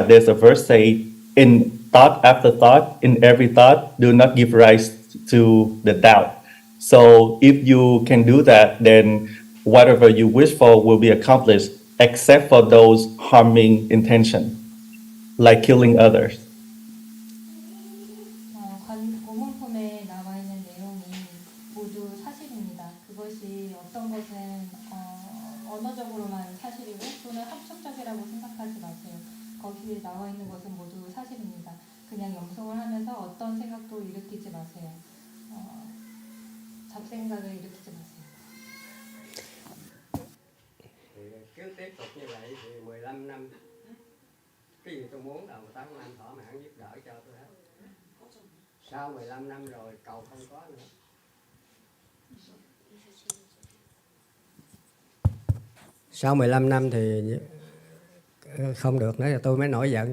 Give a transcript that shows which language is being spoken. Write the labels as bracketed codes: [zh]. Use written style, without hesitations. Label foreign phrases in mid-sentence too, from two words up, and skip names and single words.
[en] There's a verse say, in thought after thought, in every thought, do not give rise to the doubt. So if you can do that, then whatever you wish for will be accomplished, except for those harming intention, like killing others. [ko] 고문품에 나와 있는 내용이 모두 사실입니다. 그것이 어떤 것은 언어적으로만 사실이고 또는 합축적이라고 생각하지 마세요. 거기에 나와 있는 것은 모두 사실입니다. 그냥 염송을 하면서 어떤 생각도 일으키지 마세요. 잡생각을 일으키지 마세요. [vi] Cứ tiếp tục như vậy thì 15 năm, cái gì tôi muốn là 8 năm thỏa mãn giúp đỡ cho tôi hết. Sau 15 năm rồi cầu không có nữa. Sau 15 năm thì không được nữa, thì tôi mới nổi giận.